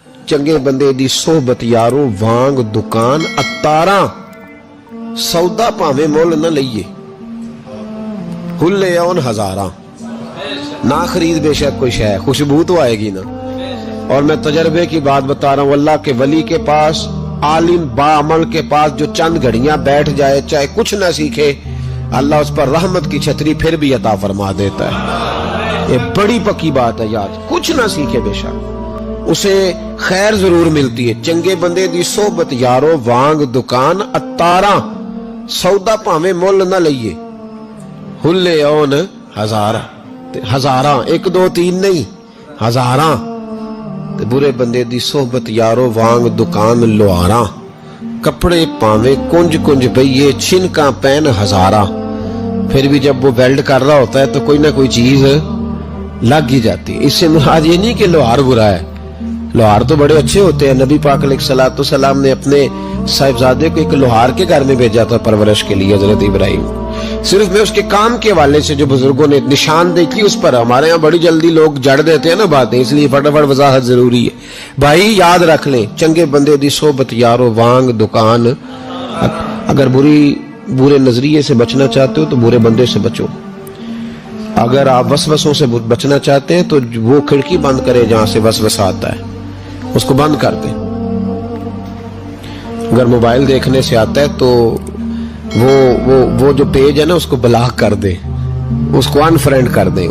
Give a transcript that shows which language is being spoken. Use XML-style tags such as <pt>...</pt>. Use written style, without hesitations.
<pa>چنگے بندے دی صحبت یارو وانگ دکان اتاراں، سودا پاویں مول نہ لئیے، ہلے اون ہزاراں.</pa> <ur>نہ خرید بے شک کوئی شے، خوشبو تو آئے گی نا. اور میں تجربے کی بات بتا رہا ہوں، اللہ کے ولی کے پاس، عالم باعمل کے پاس جو چند گھڑیاں بیٹھ جائے، چاہے کچھ نہ سیکھے، اللہ اس پر رحمت کی چھتری پھر بھی عطا فرما دیتا ہے. یہ بڑی پکی بات ہے یاد. کچھ نہ سیکھے بے شک اسے خیر ضرور ملتی ہے.</ur> <pa>چنگے بندے دی صحبت یارو وانگ دکان اتاراں، سودا پاویں مول نہ لئیے، ہلے اون ہزاراں.</pa> <ur>ہزاراں، ایک دو تین نہیں، ہزاراں.</ur> <pa>برے بندے دی صحبت یارو وانگ دکان لواراں، کپڑے پاویں کنج کنج پئیے، چھنکاں پین ہزاراں.</pa> <ur>پھر بھی جب وہ ویلڈ کر رہا ہوتا ہے تو کوئی نہ کوئی چیز لگ ہی جاتی ہے. اس سے مراد یہ نہیں کہ لوہار برا ہے، لوہار تو بڑے اچھے ہوتے ہیں. نبی پاک علیہ الصلوۃ والسلام نے اپنے صاحبزادے کو ایک لوہار کے گھر میں بھیجا تھا پرورش کے لیے، حضرت ابراہیم. صرف میں اس کے کام کے حوالے سے جو بزرگوں نے نشاندہی کی اس پر، ہمارے ہاں بڑی جلدی لوگ جڑ دیتے ہیں نا باتیں، اس لیے فٹافٹ وضاحت ضروری ہے. بھائی یاد رکھ لیں،</ur> <pa>چنگے بندے دی صحبت یارو وانگ دکان.</pa> <ur>اگر برے نظریے سے بچنا چاہتے ہو تو برے بندے سے بچو. اگر آپ وسوسوں سے بچنا چاہتے ہیں تو وہ کھڑکی بند کرے جہاں سے وسوسہ آتا ہے، اس کو بند کر دیں. اگر موبائل دیکھنے سے آتا ہے تو وہ جو پیج ہے نا اس کو بلاک کر دیں، اس کو ان فرینڈ کر دیں.</ur>